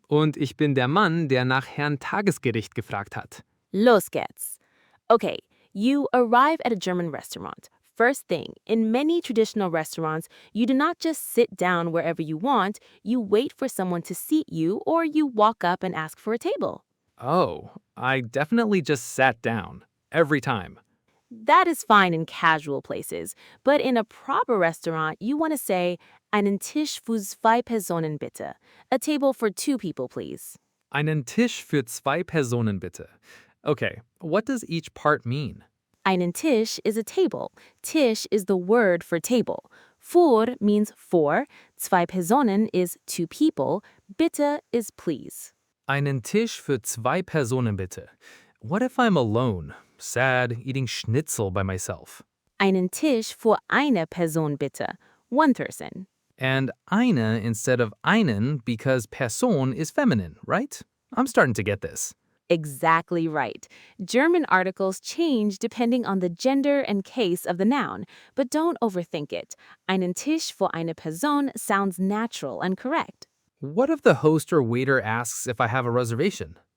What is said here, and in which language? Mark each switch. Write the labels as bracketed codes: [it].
[de] Und ich bin der Mann, der nach Herrn Tagesgericht gefragt hat. Los geht's. [en] Okay, you arrive at a German restaurant. First thing, in many traditional restaurants, you do not just sit down wherever you want, you wait for someone to seat you, or you walk up and ask for a table. Oh, I definitely just sat down. Every time. That is fine in casual places, but in a proper restaurant, you want to say, [de] Einen Tisch für zwei Personen bitte. [en] A table for 2 people, please. [de] Einen Tisch für 2 Personen bitte. [en] Okay, what does each part mean? Einen Tisch is a table. Tisch is the word for table. Für means for. Zwei Personen is 2 people. Bitte is please. [de] Einen Tisch für 2 Personen bitte. [en] What if I'm alone, sad, eating schnitzel by myself? [de] Einen Tisch für eine Person bitte. [en] 1 person. And eine instead of einen because Person is feminine, right? I'm starting to get this. Exactly right. German articles change depending on the gender and case of the noun, but don't overthink it. [de] Einen Tisch für eine Person [en] sounds natural and correct. What if the host or waiter asks if I have a reservation?